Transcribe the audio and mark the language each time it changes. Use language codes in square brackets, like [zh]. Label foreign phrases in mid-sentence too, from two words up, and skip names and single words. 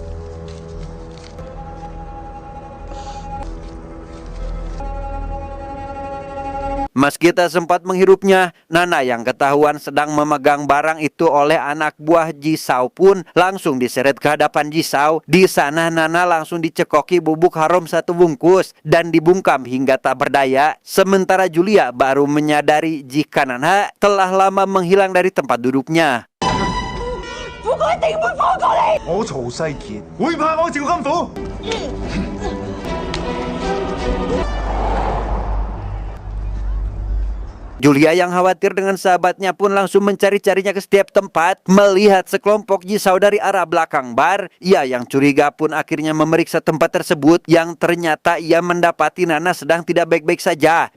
[id] Meski tak sempat menghirupnya, Nana yang ketahuan sedang memegang barang itu oleh anak buah Jisao pun langsung diseret ke hadapan Jisao. Di sana Nana langsung dicekoki bubuk haram 1 bungkus dan dibungkam hingga tak berdaya. Sementara Julia baru menyadari jika Nana telah lama menghilang dari tempat duduknya. [yue] 父哥一定會放過你。我曹世傑會怕我趙金虎？ [id] Julia yang khawatir dengan sahabatnya pun langsung mencari-carinya ke setiap tempat. Melihat sekelompok Jisao dari arah belakang bar, ia yang curiga pun akhirnya memeriksa tempat tersebut yang ternyata ia mendapati Nana sedang tidak baik-baik saja.